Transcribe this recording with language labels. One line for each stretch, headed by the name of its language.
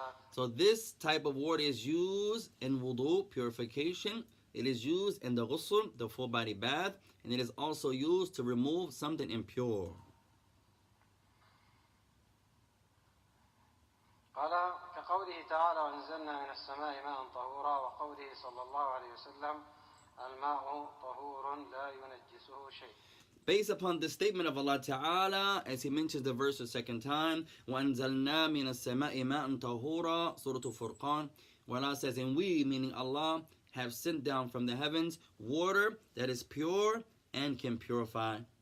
English: So this type of water is used in wudu, purification. It is used in the ghusl, the full body bath, and it is also used to remove something impure.
Arabic: قال كقوله تعالى وأنزلنا من السماء ماء طهورا وقوله صلى الله عليه وسلم الماء طهور لا ينجسه شيء.
English: Based upon the statement of Allah Ta'ala, as He mentions the verse a second time,
Arabic: وَأَنزَلْنَا مِنَ السَّمَاءِ مَاءً طَهُورًا,
English: Surah Furqan, where Allah says, and we, meaning Allah, have sent down from the heavens water that is pure and can purify.